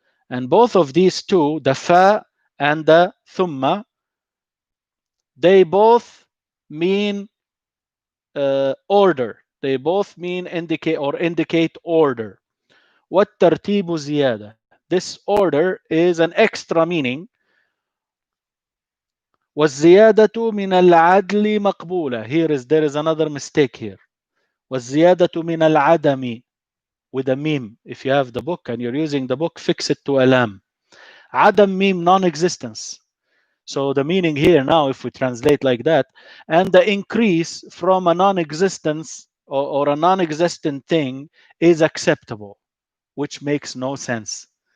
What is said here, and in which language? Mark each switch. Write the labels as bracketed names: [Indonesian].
[English] And both of these two, the fa and the thumma, they both mean order. They both mean indicate order. [Arabic] والترتيب زيادة. [English] This order is an extra meaning. [Arabic] والزيادة من العدل مقبولة. [English] There is another mistake here. [Arabic] والزيادة من العدم, [English] with a meme. If you have the book and you're using the book, fix it to a lam. Adam meme, non-existence. So the meaning here now, if we translate like that, and the increase from a non-existence or a non-existent thing is acceptable, which makes no sense.